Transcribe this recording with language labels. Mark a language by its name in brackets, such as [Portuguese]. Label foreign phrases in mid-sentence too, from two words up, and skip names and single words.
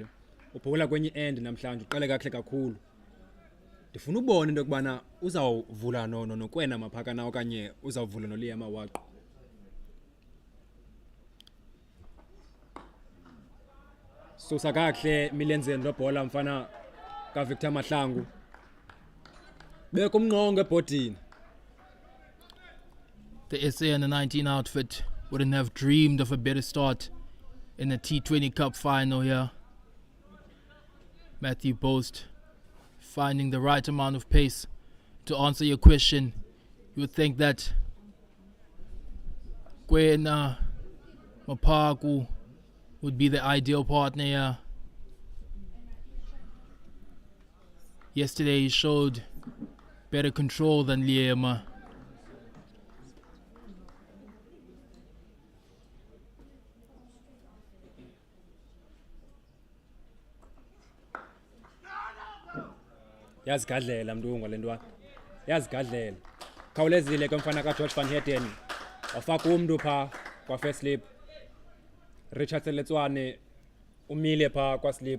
[Xhosa] Ubhola kwenye end namhlanje uqale kahle kakhulu. Ndifuna ubone into yokubana uzawuvula nokwena maphakana okanye uzawuvula noLiya Mawaqo. Susa kahle milenzeni lo bhola mfana ka Victor Mahlangu. Beka umnqongo ebhodini. [English] The SA and the 19 outfit wouldn't have dreamed of a better start in the T20 Cup final here. Matthew Boast finding the right amount of pace. To answer your question, you would think that Kwena Mapaku would be the ideal partner here. Yesterday he showed better control than Liema. [Xhosa] Yazigadlela Mntungwa lentwana. Yazigadlela. Khawulezile ke mfana ka George van Heerden. Wafaka umuntu pha kwa [English] first slip. [Xhosa] Richard Seletswane umile pha kwa slip.